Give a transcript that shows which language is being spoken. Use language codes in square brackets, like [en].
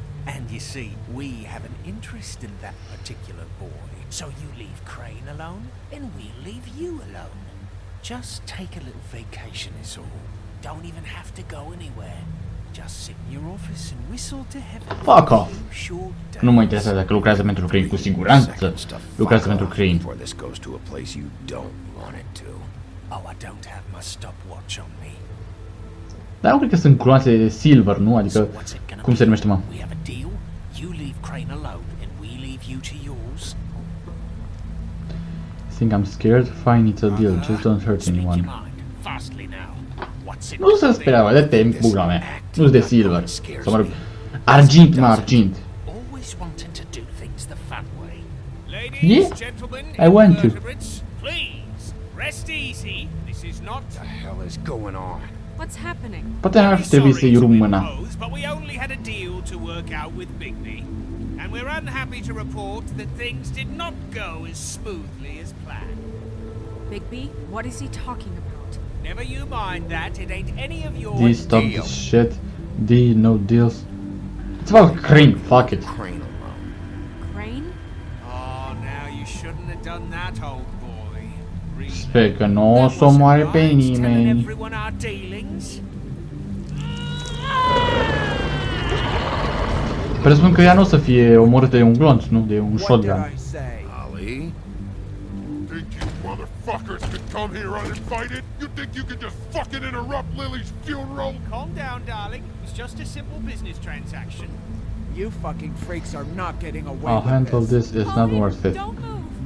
[en] And you see, we have an interest in that particular boy. So you leave Crane alone, and we'll leave you alone. Just take a little vacation is all. Don't even have to go anywhere. Just sit in your office and whistle to heaven. Fuck off! [ro] Nu mă interesează dacă lucrează pentru Crane, cu siguranță lucrează pentru Crane. [en] Before this goes to a place you don't want it to. Oh, I don't have my stopwatch on me. [ro] Dar nu cred că sunt gloanțe de silver, nu? Adică, cum se numește, mă? [en] We have a deal. You leave Crane alone, and we leave you to yours. Think I'm scared? Fine, it's a deal. Just don't hurt anyone. Fastly now. What's it? [ro] Nu se speria, mă, dă-te în bugla mea. Nu-s de silver. Sau mă rog, argint, mă, argint. [en] Always wanting to do things the fun way. Yeah, I want to. Please, rest easy. This is not... What the hell is going on? What's happening? [ro] Poate ar fi trebuit să-i rup mâna. [en] But we only had a deal to work out with Bigby. And we're unhappy to report that things did not go as smoothly as planned. Bigby, what is he talking about? Never you mind that, it ain't any of your D, stop deal. this shit. D, no deals. It's about Crane, fuck it. Crane alone. Crane? Oh, now you shouldn't have done that, old boy. Really? [ro] Sper că nu o să omoare pe nimeni. [en] Everyone our dealings? [ro] Presupun că ea nu o să fie omorâtă de un glonț, nu? De un shotgun. [en] Ollie? Think you motherfuckers could come here uninvited? You think you could just fucking interrupt Lily's funeral? Calm down, darling. It's just a simple business transaction. You fucking freaks are not getting away I'll with handle this, it's not worth it. Don't move!